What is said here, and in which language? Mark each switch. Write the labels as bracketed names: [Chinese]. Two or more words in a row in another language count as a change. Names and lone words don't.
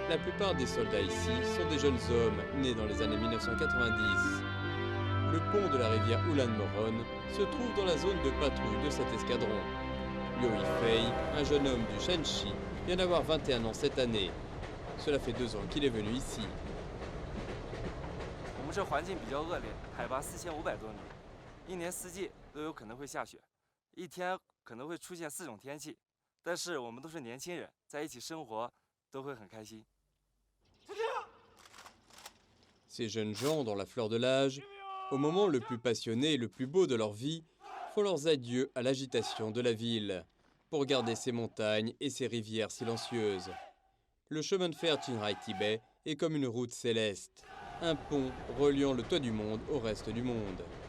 [French] La plupart des soldats ici sont des jeunes hommes nés dans les années 1990. Le pont de la rivière Ulan Moron se trouve dans la zone de patrouille de cet escadron. Liu Yifei, un jeune homme du Shanxi, vient d'avoir 21 ans cette année. Cela fait 2 ans qu'il est venu ici. [Chinese] 我们这环境比较恶劣，海拔4500多米，一年四季都有可能会下雪，一天可能会出现4种天气。但是我们都是年轻人，在一起生活都会很开心。 [French] Ces jeunes gens, dans la fleur de l'âge, au moment le plus passionné et le plus beau de leur vie, font leurs adieux à l'agitation de la ville, pour garder ces montagnes et ces rivières silencieuses. Le chemin de fer Qinghai-Tibet est comme une route céleste, un pont reliant le toit du monde au reste du monde.